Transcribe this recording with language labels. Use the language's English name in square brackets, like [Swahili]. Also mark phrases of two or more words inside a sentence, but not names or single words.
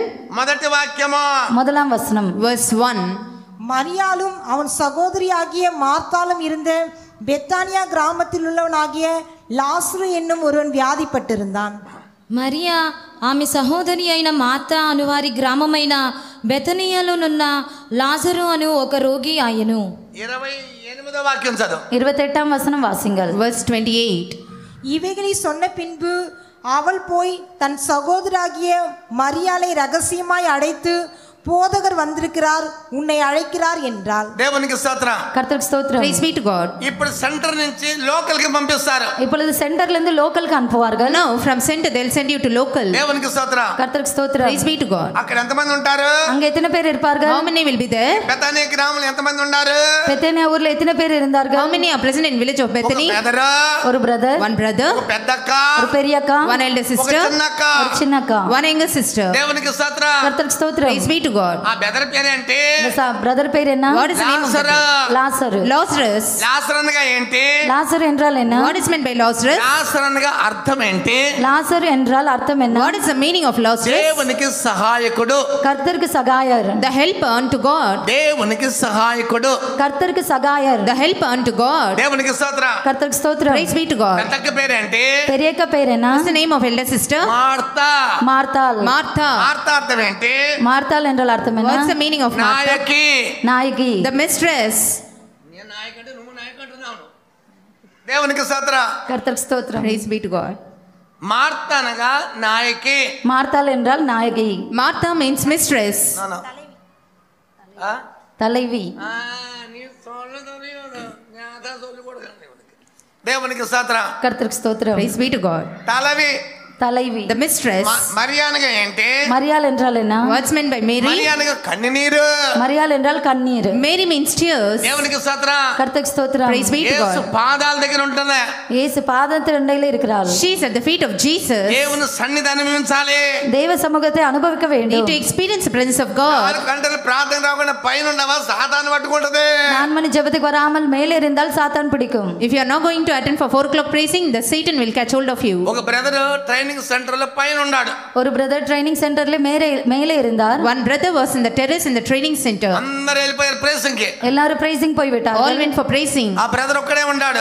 [Telugu] మొదటి వాక్యము [Tamil] முதலாம் வசனம். [English] verse 1. [Tamil] மரியாளும் அவன் சகோதரியாகிய மார்த்தாலும் இருந்த பெத்தானியா கிராமத்தில் உள்ளவனாகிய லாசரு என்னும் ஒருவன் வியாதிப்பட்டிருந்தான். [Telugu] మరియా ఆమె సహోదరి అయిన మార్త అను వారి గ్రామమైన బెతనియలోనున్న లాజరు అను ఒక రోగి ఆయను. 28వ వాక్యం చదువు. [Tamil] 28ஆம் வசனம் வாசிங்கள். [English] Verse 28. [Tamil] இவைகளை சொன்ன பின்பு அவள் போய் தன் சகோதராகிய மரியாளை ரகசியமாய் அழைத்து, போதகர் வந்திருக்கிறார், உன்னை அழைக்கிறார் என்றாள். [Telugu] దేవునికి స్తోత్రం. [Tamil] கர்த்தருக்கு ஸ்தோத்திரம். [English] Praise be to God. [Telugu] ఇప్పుడు సెంటర్ నుంచి లోకల్ కి పంపిస్తారు. [Tamil] இப்பொழுது சென்டர்ல இருந்து லோக்கலுக்கு அனுப்புவார்கள். [English] Now from center they'll send you to local. [Telugu] దేవునికి స్తోత్రం. [Tamil] கர்த்தருக்கு ஸ்தோத்திரம். [English] Praise be to God. [Telugu] అక్కడ ఎంతమంది ఉంటారు? [Tamil] அங்க எத்தனை பேர் இருப்பார்கள்? [English] How many will be there? [Telugu] బెతానియా గ్రామంలో ఎంతమంది ఉన్నారు? [Tamil] பெத்தேனியா ஊர்ல எத்தனை பேர் இருந்தார்கள்? [English] How many are present in village of Bethany? [Tamil] ஒரு பிரதர், [English] One brother, [Telugu] ఒక పెద్దక్క, [Tamil] ஒரு பெரிய அக்கா, [English] one elder [Telugu] ఒక [English] sister, [Telugu] చిన్నక్క. [Tamil] ஒரு சின்ன அக்கா. [English] one younger sister. [Telugu] దేవునికి స్తోత్రం. [Tamil] கர்த்தருக்கு ஸ்தோத்திரம். [English] Praise be to God. [Telugu] ఆ బెదర్ పేరేంటి? [Tamil] பிரதர் பேர் என்ன? [English] What is the name of [Telugu] లాజరు. [English] that? [Tamil] லாசரு. [English] Lazarus. [Telugu] లాజరు అనగా ఏంటి? [Tamil] லாசர் என்றால் என்ன? [English] What is meant by Lazarus? [Telugu] లాజరు అనగా అర్థం ఏంటి? [Tamil] லாசர் என்றால் அர்த்தம் என்ன? [English] What is the meaning of Lazarus? [Telugu] దేవునికి సహాయకుడు. [Tamil] கர்த்தருக்கு சகாயர். [English] The helper unto God. [Telugu] దేవునికి సహాయకుడు. [Tamil] கர்த்தருக்கு சகாயர். [English] The helper unto God. [Telugu] దేవునికి స్తోత్రం. [Tamil] கர்த்தருக்கு ஸ்தோத்திரம். [English] Praise be to God. [Telugu] పెద్దక్క పేరేంటి? [Tamil] பெரியக்க பேர் என்ன? [English] What's the name of elder sister? [Telugu] మార్తా. [Tamil] மார்த்தாள். [English] Martha. [Telugu] మార్తా అర్థం ఏంటి? [Tamil] மார்த்தாள் என்றால் அர்த்தம் என்ன? [English] What's the meaning of Martha? [Telugu] నాయకి. [Tamil] நாயகி. [English] The mistress. [Telugu] నేను నాయకంటే నువ్వు నాయకంటున్నావు. దేవునికి స్తోత్రం. [Tamil] கர்த்தருக்கு ஸ்தோத்திரம். [English] Praise be to God. [Telugu] మార్తా అనగా నాయకి. [Tamil] மார்த்தாள் என்றால் நாயகி. [English] Martha means mistress. [Tamil] தலைவி. [Telugu] దేవునికి స్తోత్రం. [Tamil] கர்த்தருக்கு ஸ்தோத்திரம். [English] Praise be to God. [Telugu] తలవి. [Tamil] தலைவி. [English] The mistress. [Telugu] మరియానగా ఏంటి? [Tamil] மரியாள் என்றால் என்ன? [English] What's meant by Mary? [Telugu] మరియానగా కన్నీరు. [Tamil] மரியாள் என்றால் கண்ணீர். [English] Mary means tears. [Telugu] దేవునికి స్తోత్రం. [Tamil] கர்த்தருக்கு ஸ்தோத்திரம். [English] Praise be to [Telugu] యేసు [English] God. [Telugu] పాదాల దగ్గర ఉంటున్నా. [Tamil] இயேசு பாதத்திரண்டையில இருக்கிறார். [English] She is at the feet of Jesus. [Telugu] దేవుని సన్నిధి అనుభవించాలి. [Tamil] தேவ சமூகத்தை அனுபவிக்க [English] Need [Tamil] வேண்டும். [English] to experience the presence of God. [Telugu] 4 గంటలు ప్రార్థన రాకుండా పైన ఉండవా సాతాను పట్టుకుంటది. [Tamil] 4 மணி ஜெபத்துக்கு வராமல் மேலே இருந்தால் சாத்தான் பிடிக்கும். [English] If you are not going to attend for 4 o'clock praising, the Satan will catch hold of you. [Telugu] ఒక బ్రదర్ [English] training center [Telugu] లో పైన ఉన్నాడు. [Tamil] ஒரு பிரதர் [English] training centerla [Tamil] மேலே இருந்தார். [English] One brother was in the terrace in the training center. [Telugu] అందరూ వెళ్ళిపోయారు ప్రేసింగ్ కి. [Tamil] எல்லாரும் praising போய் விட்டார்கள். [English] All went for praising. [Telugu] ఆ బ్రదర్ ఒక్కడే ఉన్నాడు.